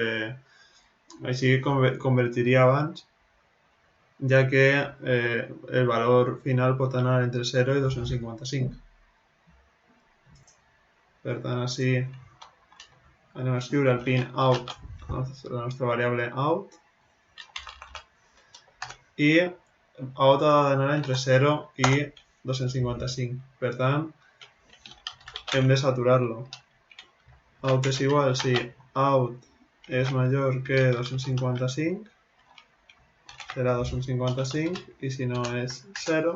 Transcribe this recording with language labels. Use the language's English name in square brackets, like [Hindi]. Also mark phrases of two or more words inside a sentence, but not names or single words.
[Catalan] Així convertiria abans, ja que el valor final pot anar entre 0 i 255. Per tant, així anem a escriure el pin out, la nostra variable out, i out ha d'anar entre 0 i 255. Per tant, hem de saturar-lo. Out és igual si out és major que 255, serà 255, i si no és 0.